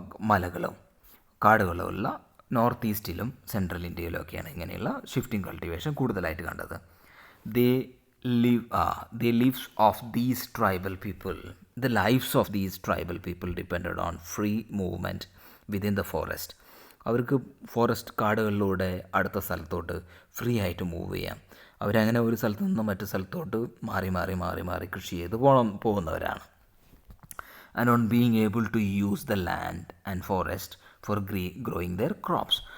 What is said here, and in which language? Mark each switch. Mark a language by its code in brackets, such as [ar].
[ml] മലകളും കാടുകളും ഉള്ള നോർത്ത് ഈസ്റ്റിലും സെൻട്രൽ ഇന്ത്യയിലൊക്കെയാണ് ഇങ്ങനെയുള്ള ഷിഫ്റ്റിംഗ് കൾട്ടിവേഷൻ കൂടുതലായിട്ട് കണ്ടത്. [en] The lives of these tribal people, the lives of these tribal people depended on free movement within the forest. [ml] അവർക്ക് forest കാടുകളിലൂടെ അടുത്ത സ്ഥലത്തോട്ട് ഫ്രീ ആയിട്ട് മൂവ് ചെയ്യാം. അവരങ്ങനെ ഒരു സ്ഥലത്ത് നിന്ന് മറ്റു സ്ഥലത്തോട്ട് മാറി കൃഷി ചെയ്ത് പോകുന്നവരാണ്. [en] And on being able to use the land and forest for growing their crops.